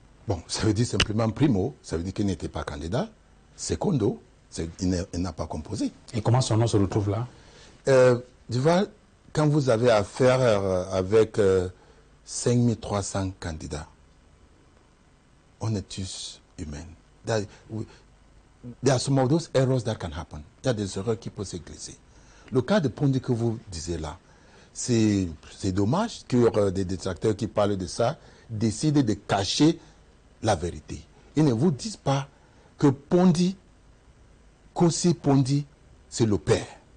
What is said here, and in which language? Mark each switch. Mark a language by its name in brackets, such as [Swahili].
[French] Bon, ça veut dire simplement primo, ça veut dire qu'il n'était pas candidat. Secondo, il n'a pas composé. Et comment son nom se retrouve là? Duval, quand vous avez affaire avec 5300 candidats, on est tous humains. [English] There are some of those errors that can happen. [French] Il y a des erreurs qui peuvent se glisser. Le cas de Pondi que vous disiez là, c'est dommage que des détracteurs qui parlent de ça décident de cacher la vérité. Ils ne vous disent pas que Pondi, Kossi-Pondi, c'est le père.